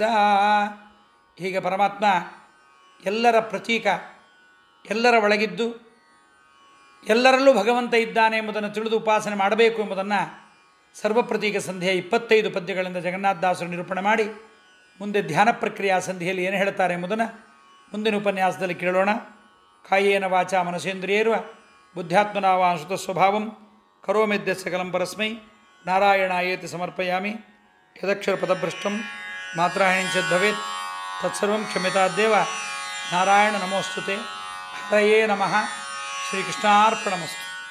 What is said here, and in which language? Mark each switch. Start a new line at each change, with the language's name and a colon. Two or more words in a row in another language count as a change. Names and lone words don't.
Kannada: ಹೀಗೆ ಪರಮಾತ್ಮ ಎಲ್ಲರ ಪ್ರತೀಕ, ಎಲ್ಲರ ಒಳಗಿದ್ದು ಎಲ್ಲರಲ್ಲೂ ಭಗವಂತ ಇದ್ದಾನೆ ಎಂಬುದನ್ನು ತಿಳಿದು ಉಪಾಸನೆ ಮಾಡಬೇಕು ಎಂಬುದನ್ನು ಸರ್ವಪ್ರತೀಕ ಸಂಧಿಯ 25 ಪದ್ಯಗಳಿಂದ ಜಗನ್ನಾಥದಾಸರು ನಿರೂಪಣೆ ಮಾಡಿ ಮುಂದೆ ಧ್ಯಾನ ಪ್ರಕ್ರಿಯಾ ಸಂಧಿಯಲ್ಲಿ ಏನು ಹೇಳ್ತಾರೆ ಎಂಬುದನ್ನು ಮುಂದಿನ ಉಪನ್ಯಾಸದಲ್ಲಿ ಕೇಳೋಣ.
Sanskrit: ಕಾಯೇನ ವಾಚ ಮನಸೇಂದ್ರಿಯೇರ್ವ ಬುದ್ಧ್ಯಾತ್ಮನಾವಾಂಶುತ ಸ್ವಭಾವಂ ಕರೋಮಿದ್ಯ ಸಕಲಂ ಪರಸ್ಮೈ ನಾರಾಯಣಾಯೇತಿ ಸಮರ್ಪಯಾಮಿ. ಯದಕ್ಷರ ಪದಭ್ರಷ್ಟಂ ಮಾತ್ರಾಹಿಣಿಂಚದ್ ಭವೇತ್ ತತ್ಸರ್ವಂ ಕ್ಷಮ್ಯತಾದ್ದೇವ. ನಾರಾಯಣ ನಮೋಸ್ತುತೆ. ಹರಯೇ ನಮಃ. ಶ್ರೀಕೃಷ್ಣಾರ್ಪಣಮಸ್ತು.